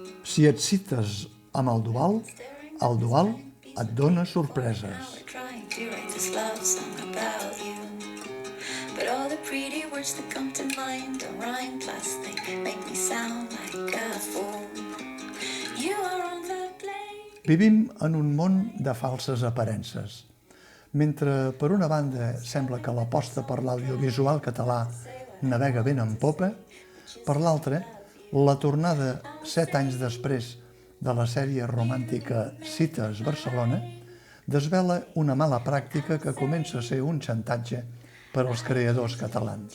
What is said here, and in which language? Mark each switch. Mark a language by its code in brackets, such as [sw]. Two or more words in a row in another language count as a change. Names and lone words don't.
[ca] Si et cites amb el dual et dona sorpreses. [en] But all the pretty words that come to mind don't rhyme, plus they make me sound like a fool. You are on the plane. [ca] Vivim en un món de falses aparences. Mentre per una banda sembla que l'aposta per l'audiovisual català navega ben en popa, per l'altra, la tornada 7 anys després de la sèrie romàntica Cites Barcelona desvela una mala pràctica que comença a ser un xantatge per als creadors catalans.